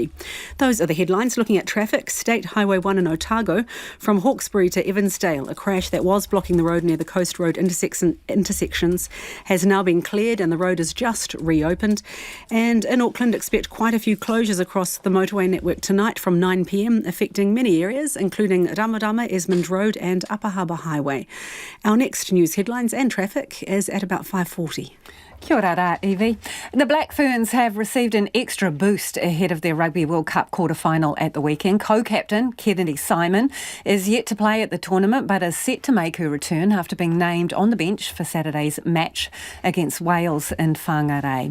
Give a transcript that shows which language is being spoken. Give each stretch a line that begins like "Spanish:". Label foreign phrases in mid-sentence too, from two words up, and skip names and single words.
English: Those are the headlines. Looking at traffic, State Highway 1 in Otago, from Hawkesbury to Evansdale, a crash that was blocking the road near the Coast Road intersections has now been cleared and the road is just reopened. And in Auckland, expect quite a few closures across the motorway network tonight from 9 p.m, affecting many areas, including Ramarama, Esmond Road and Upper Harbour Highway. Our next news headlines and traffic is at about 5:40.
Māori: Kia ora rā, Evie.
English: The Black Ferns have received an extra boost ahead of their Rugby World Cup quarter-final at the weekend. Co-captain Kennedy Simon is yet to play at the tournament but is set to make her return after being named on the bench for Saturday's match against Wales in Whangarei.